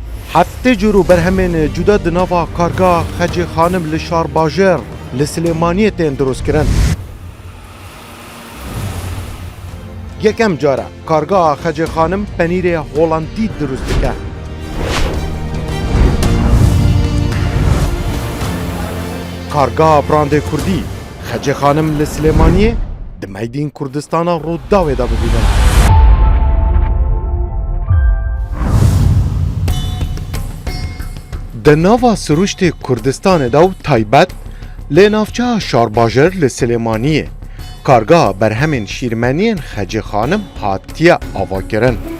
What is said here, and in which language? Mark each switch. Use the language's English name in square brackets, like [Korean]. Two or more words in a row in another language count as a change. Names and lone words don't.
[Kurdish] هفته جورو برهمین جدا دناوا کارگاه خجی خانم لشار باجر لسلیمانیه تین دروست کرن. یکم جاره کارگاه خجی خانم پنیر هولندی دروست کرد. کارگاه براند کردی خجی خانم لسلیمانیه دمیدین کردستان رو داوی دا ببینن. دناوا سروشت کردستان داو تایبت لنافچه شارباجر لسلیمانیه کارگاه بر همین شیرمنین خجی خانم هاتیه آوا کرن.